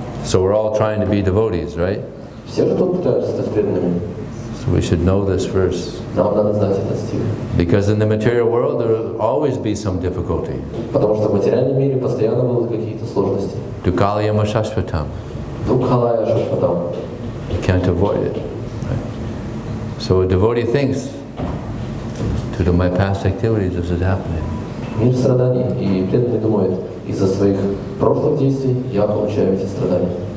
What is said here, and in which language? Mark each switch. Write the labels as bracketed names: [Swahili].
[English] So we're all trying to be devotees, right? [Russian] Все же тут пытаются стать преданными. [English] So we should know this verse. [Russian] Нам надо знать этот стих. [English] Because in the material world there will always be some difficulty. [Russian] Потому что в материальном мире постоянно будут какие-то сложности. [Sanskrit] Dukalayama shashvatam. Дукхалая шашватам. [English] You can't avoid it. Right? So a devotee thinks, due to my past activities, this is happening. [Russian] Мир страданий, и преданный думает, из-за своих прошлых действий я получаю эти страдания.